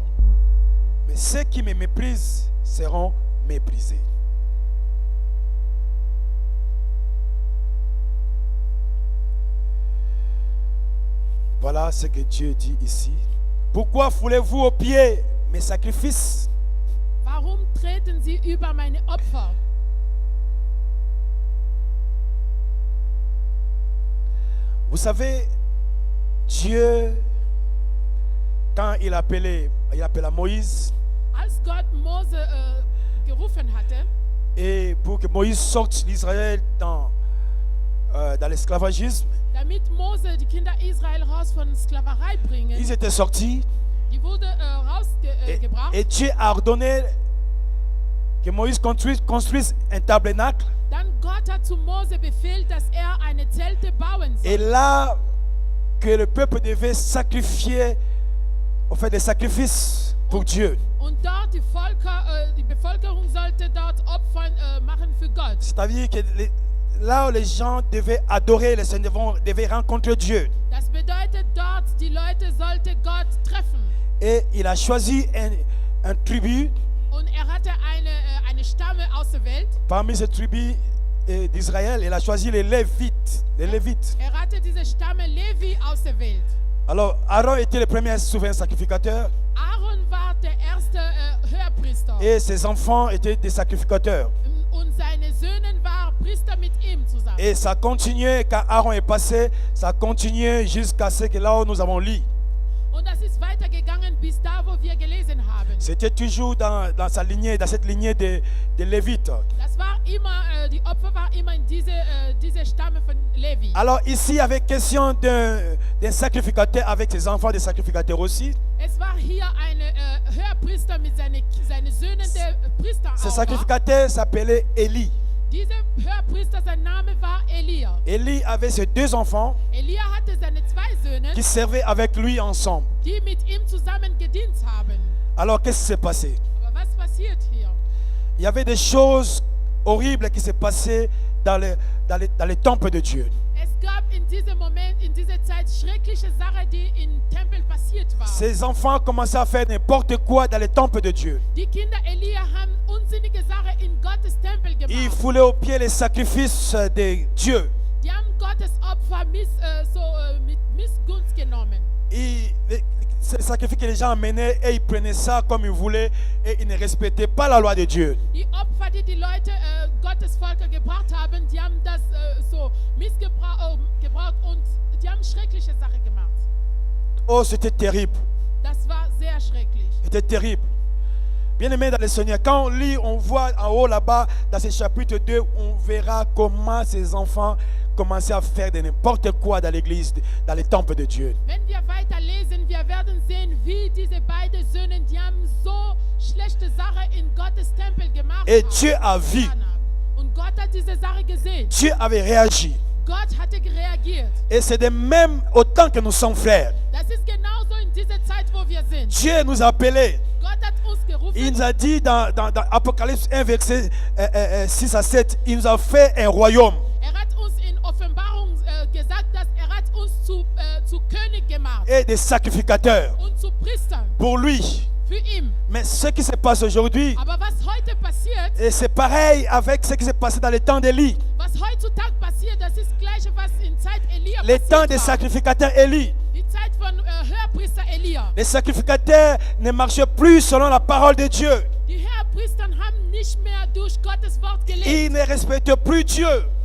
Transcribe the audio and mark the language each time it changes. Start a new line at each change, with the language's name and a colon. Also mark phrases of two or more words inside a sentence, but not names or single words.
French: Mais ceux qui me méprisent seront méprisés. Voilà ce que Dieu dit ici. Pourquoi foulez-vous aux pieds mes sacrifices?
German: Warum treten Sie über meine Opfer?
French: Vous savez, Dieu, quand il appela Moïse,
German: Als Gott Mose gerufen hatte,
French: et pour que Moïse sorte l'Israël dans l'esclavagisme,
German: damit Mose die Kinder Israel raus von Sklaverei bringen,
French: ils étaient sortis
German: die wurde rausgebracht.
French: et Dieu a ordonné que Moïse construise un tabernacle.
German: Dann Gott hat zu Mose befehlt, dass eine Zelte bauen soll.
French: Et là, que le peuple devait sacrifier, des sacrifices pour Dieu.
German: Und dort die Bevölkerung sollte dort Opfer machen für Gott.
French: C'est-à-dire que là où les gens devaient adorer le Seigneur, devaient rencontrer Dieu.
German: Das bedeutet, dort die Leute sollte Gott treffen.
French: Et il a choisi un tribu.
German: Und hatte eine Stamme auserwählt.
French: Parmi ces tribus d'Israël, il a choisi les Lévites.
German: Hatte diese Stamme Levi auserwählt.
French: Alors, Aaron était le premier souverain sacrificateur.
German: Aaron war der erste Höherpriester.
French: Et ses enfants étaient des sacrificateurs.
German: Und seine Söhne waren Priester mit ihm zusammen.
French: Et ça continuait, quand Aaron est passé, ça continuait jusqu'à ce que là où nous avons lu.
German: Und das ist weitergegangen bis da, wo wir gelesen haben.
French: C'était toujours dans cette lignée de Lévites.
German: Das war immer, die Opfer war immer in diese Stamme von Levi.
French: Alors ici, il y avait question d'un sacrificateur avec ses enfants, des sacrificateurs aussi.
German: Es war hier ein Höherpriester mit seinen Söhnen, der Priester.
French: Ce sacrificateur s'appelait Élie.
German: Dieser Höherpriester, sein Name war Elia.
French: Élie avait ses deux enfants
German: Elia hatte seine zwei Söhne,
French: qui servaient avec lui ensemble.
German: die mit ihm zusammen gedient haben.
French: Alors qu'est-ce qui s'est passé?
German: Aber was passiert hier?
French: Il y avait des choses horribles qui se passaient dans les temples de Dieu.
German: Es gab in diesem Moment, in dieser Zeit schreckliche Sachen, die im Tempel passiert waren.
French: Ces enfants commençaient à faire n'importe quoi dans les temples de Dieu.
German: Die Kinder Elia haben unsinnige Sachen in Gottes Tempel gemacht.
French: Ils foulaient aux pieds les sacrifices de Dieu.
German: Die haben Gottes Opfer mit Missgunst genommen.
French: C'est le sacrifice que les gens amenaient et ils prenaient ça comme ils voulaient et ils ne respectaient pas la loi de Dieu.
German: Die Opfer, die Leute Gottes Volk gebracht haben, die haben das so missgebraucht und die haben schreckliche Sachen gemacht.
French: Oh, c'était terrible.
German: Das war sehr schrecklich.
French: C'était terrible. Bien-aimés dans le Seigneur, quand on lit, on voit en haut là-bas, dans ce chapitre 2, on verra comment ces enfants commençaient à faire de n'importe quoi dans l'église, dans les temples de Dieu.
German: Wenn wir weiterlesen, wir werden sehen, wie diese beiden Söhne, die haben so schlechte Sachen in Gottes Tempel gemacht.
French: Et Dieu a vu.
German: Und Gott hat diese Sache gesehen.
French: Dieu avait réagi.
German: Gott hatte reagiert.
French: Et c'est de même autant que nous sommes frères.
German: Das ist genauso in dieser Zeit, wo wir sind.
French: Dieu nous a appelés.
German: Gott hat uns gerufen.
French: Il nous a dit dans Apocalypse 1, verset 6 à 7, il nous a fait un royaume.
German: Hat uns in Offenbarung gesagt, dass hat uns zu König gemacht.
French: Et des sacrificateurs.
German: Und zu Priestern.
French: Pour lui.
German: Für ihn.
French: Mais ce qui se passe aujourd'hui,
German: Aber was heute passiert,
French: et c'est pareil avec ce qui s'est passé dans les temps d'Élie.
German: Was heutzutage passiert, das ist gleiche, was in Zeit Elia
French: Les
German: passiert
French: temps des
German: war.
French: sacrificateurs Élie.
German: Die Zeit von Höherpriester Elia.
French: Les sacrificateurs ne marchaient plus selon la parole de Dieu.
German: Die Höherpriester haben nicht mehr durch Gottes Wort gelebt.
French: Ils ne respectaient plus Dieu.